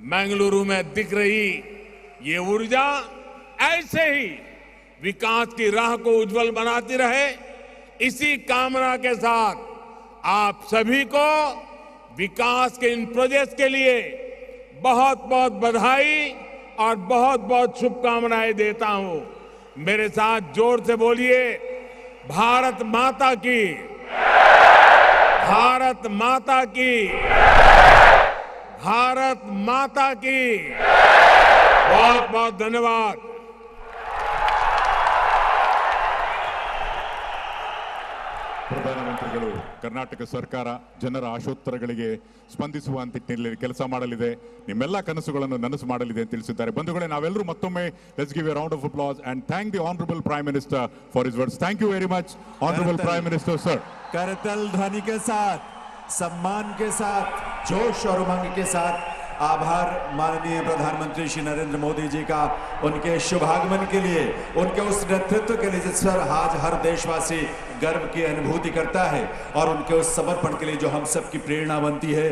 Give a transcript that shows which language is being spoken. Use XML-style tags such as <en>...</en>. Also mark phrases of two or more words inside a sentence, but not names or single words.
<hi>बेंगलुरु में दिख रही ये ऊर्जा ऐसे ही विकास की राह को उज्जवल बनाती रहे, इसी कामना के साथ आप सभी को विकास के इन प्रोजेक्ट्स के लिए बहुत बहुत बधाई और बहुत बहुत शुभकामनाएं देता हूं। मेरे साथ जोर से बोलिए, भारत माता की, भारत माता की, भारत माता की। बहुत बहुत धन्यवाद।</hi> <kn>ಪ್ರಧಾನಮಂತ್ರಿಗಳು ಕರ್ನಾಟಕ ಸರ್ಕಾರ ಜನರ ಆಶೋತ್ತರಗಳಿಗೆ ಸ್ಪಂದಿಸುವ ನಿಟ್ಟಿನಲ್ಲಿ ಕೆಲಸ ಮಾಡಲಿದೆ, ನಿಮ್ಮೆಲ್ಲ ಕನಸುಗಳನ್ನು ನನಸು ಮಾಡಲಿದೆ ಅಂತ ತಿಳಿಸಿದ್ದಾರೆ. ಬಂಧುಗಳೇ, ನಾವೆಲ್ಲರೂ ಮತ್ತೊಮ್ಮೆ</kn> <en>let's give a round of applause and thank the honourable prime minister for his words. thank you very much honourable prime minister sir.</en> <hi>करतल ध्वनि के साथ, सम्मान के साथ, जोश और उमंग के साथ आभार माननीय प्रधानमंत्री श्री नरेंद्र मोदी जी का, उनके शुभागमन के लिए, उनके उस नेतृत्व के लिए जिस पर आज हर देशवासी गर्व की अनुभूति करता है, और उनके उस समर्पण के लिए जो हम सब की प्रेरणा बनती है।</hi>